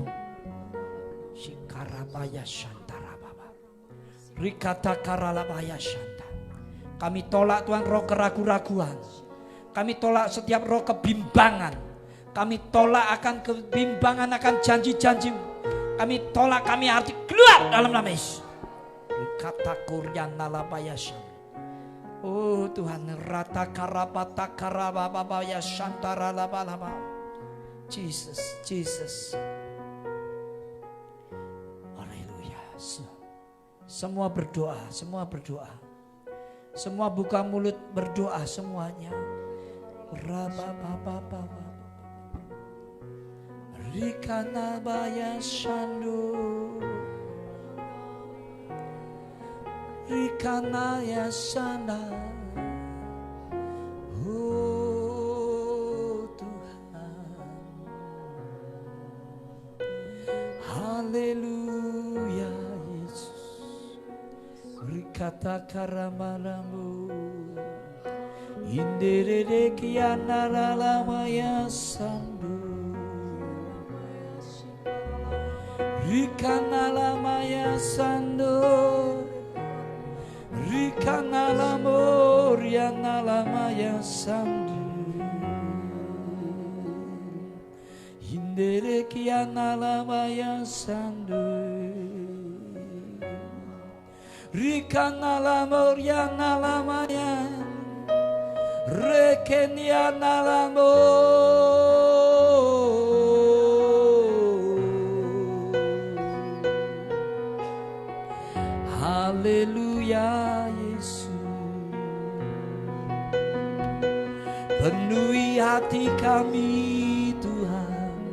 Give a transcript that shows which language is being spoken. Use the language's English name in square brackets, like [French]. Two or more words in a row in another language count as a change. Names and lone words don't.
[Indonesian] Shikarabaya Shantarababa. Rikata Karalabaya Shanta. Kami tolak Tuhan roh keraguan-raguan. Kami tolak setiap roh kebimbangan. Kami tolak akan kebimbangan akan janji-janji-Mu. Kami tolak, kami arti keluar dalam nama Yesus. Rikata Kuryana Labaya Shanta. Oh Tuhan, rata karabata karababaya Shantara Labalaba. Jesus, Jesus. Haleluya. Semua berdoa, semua berdoa. Semua buka mulut berdoa semuanya. Rababababa. Rikana baya shandu. Rikana ya sana. Oh Tuhan. Haleluya Yesus. Rikata karamaramu. Inderere kiana lalamaya sandu. Rikana lamaya sandu. Rikana lamor yana lamaya sandu. Hindere kiana lamaya sandu. Rikana lamor yana lamaya. Rekenya lamor. Haleluya Yesus. Penuhi hati kami Tuhan.